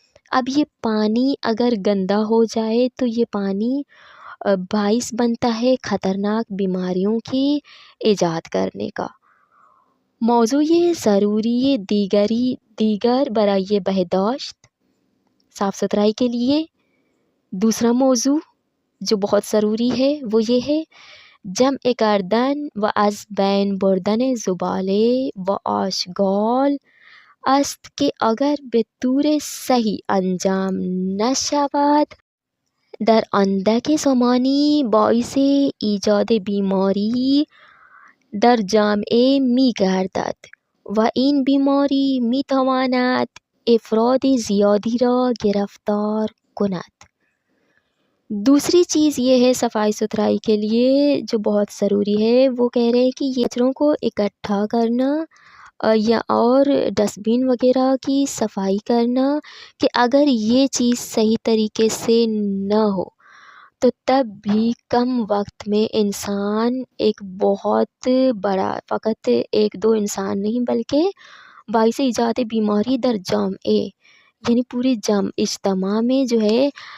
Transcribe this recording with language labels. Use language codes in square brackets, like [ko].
[ur] اب یہ پانی اگر گندا ہو جائے تو یہ پانی باعث بنتا ہے خطرناک بیماریوں کی ایجاد کرنے کا. [fa] موضوع ضروری دیگر برائے بہداشت صاف ستھرائی کے لیے. [ur] دوسرا موضوع جو بہت ضروری ہے وہ یہ ہے [fa] جمع کردن و از بین بردن زباله و آشغال است که اگر به طور صحیح انجام نشود در اندک زمانی باعث ایجاد بیماری در جامعه می گردد و این بیماری می تواند افراد زیادی را گرفتار کند. [ur] دوسری چیز یہ ہے صفائی ستھرائی کے لیے جو بہت ضروری ہے، وہ کہہ رہے ہیں کہ یہ کچروں کو اکٹھا کرنا یا اور ڈسٹ بین وغیرہ کی صفائی کرنا کہ اگر یہ چیز صحیح طریقے سے نہ ہو تو تب بھی کم وقت میں انسان ایک بہت بڑا، فقط ایک دو انسان نہیں بلکہ باعث ایجاد بیماری [fa] در جامعہ [ur] یعنی پورے اجتماع میں جو ہے